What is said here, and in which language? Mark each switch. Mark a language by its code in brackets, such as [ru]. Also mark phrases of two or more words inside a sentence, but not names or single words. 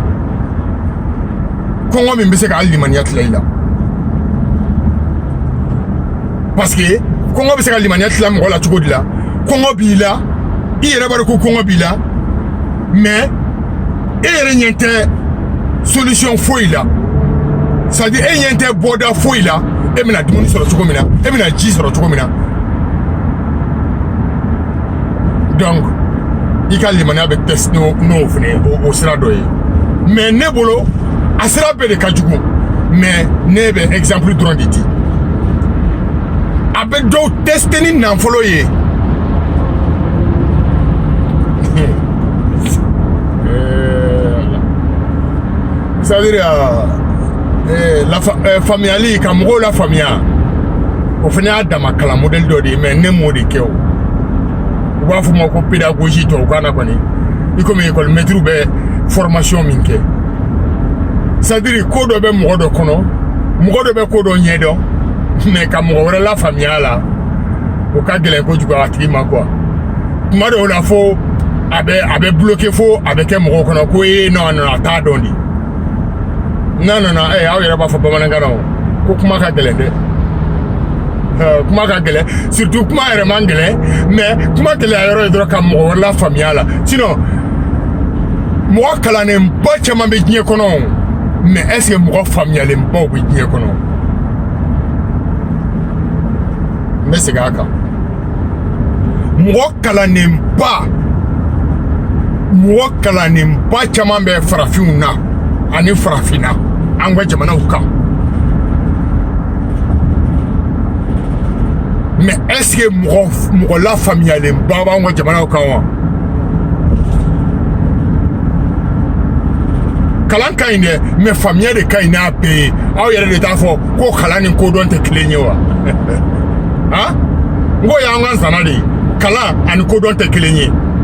[bm] min bɛ se ka limaniya tila i la [fr] parce que [bm] kɔngɔ bɛ se ka limaniya tila mɔgɔ la cogo di la kɔngɔ b'i la i yɛrɛ b'a dɔn ko kɔngɔ b'i la mais e yɛrɛ ɲɛ tɛ solution foyi la c'est-à-dire e ɲɛ tɛ bɔda foyi la e bɛna dumuni sɔrɔ cogo min na e bɛna ji sɔrɔ cogo min na donc i ka limaniya bɛ test n'o fɛnɛ o sira dɔ ye mais ne bolo a sira bɛɛ de ka jugu mais ne bɛ exemple dɔrɔn de di a bɛ dɔw tester ni nafolo ye c'est-à-dire faamuyali ka mɔgɔw la faamuya o fana y'a dama kalan modèle dɔ de ye mais ne m'o de kɛ o u b'a fɔ ma ko pédagogie tubabukan na kɔni i komi [fr] école maître [bm] bɛ formation min kɛ c'est-à-dire ko dɔ bɛ mɔgɔ dɔ kɔnɔ mɔgɔ dɔ bɛ ko dɔ ɲɛdɔn mais ka mɔgɔ wɛrɛ la faamuya la o ka gɛlɛn kojugu a tigi ma quoi tuma dɔw la fo a bɛ bloqué fo a bɛ kɛ mɔgɔw kɔnɔ ko non a t'a dɔn de non aw yɛrɛ b'a fɔ bamanankan na ko kuma ka gɛlɛn dɛ kuma ka gɛlɛ surtout kuma yɛrɛ man gɛlɛ mais kuma gɛlɛya yɔrɔ ye dɔrɔn ka mɔgɔ wɛrɛ la faamuya la sinon mɔgɔ kalannenba caman bɛ diɲɛ kɔnɔ [fr] mais est ce que [bm] mɔgɔ faamuyalenbaw bɛ diɲɛ kɔnɔ n bɛ segin a kan mɔgɔ kalannenba caman bɛ farafinw na ani farafinna an ka jamanaw kan [fr] mais est ce que [bm] mɔgɔ la faamuyalenba b'an ka jamanaw kan wa kalan ka ɲi dɛ mais faamuya de ka ɲi n'a bɛɛ ye aw yɛrɛ de t'a fɔ ko kalan ni kodɔn tɛ kelen ye wa han n ko y'an ka zana de ye kalan ani kodɔn tɛ kelen ye